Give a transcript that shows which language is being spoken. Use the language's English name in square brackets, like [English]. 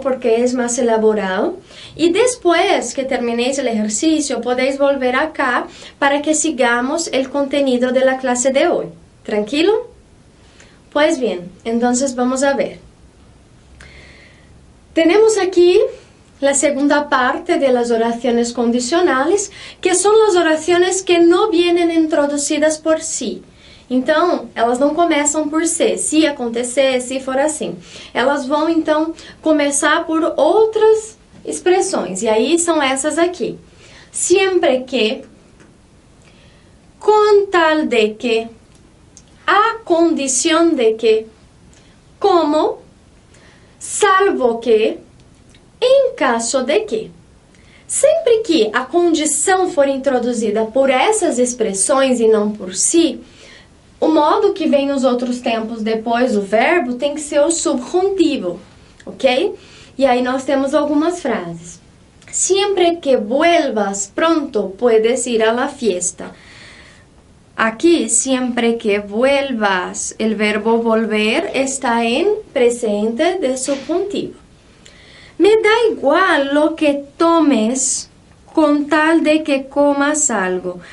[Spanish] Porque es más elaborado. Y después que terminéis el ejercicio, podéis volver acá para que sigamos el contenido de la clase de hoy. ¿Tranquilo? Pues bien, entonces vamos a ver. Tenemos aquí la segunda parte de las oraciones condicionales, que son las oraciones que no vienen introducidas por si. [Portuguese] Então, elas não começam por se acontecer, se for assim. Elas vão, então, começar por outras expressões. E aí são essas aqui. Siempre que, con tal de que, a condición de que, como, salvo que, em caso de que. Sempre que a condição for introduzida por essas expressões e não por si, o modo que vem os outros tempos depois do verbo tem que ser o subjuntivo, ok? E aí nós temos algumas frases. [Spanish] Siempre que vuelvas pronto puedes ir a la fiesta. Aquí, siempre que vuelvas, el verbo volver está en presente de subjuntivo. Me da igual lo que tomes con tal de que comas algo.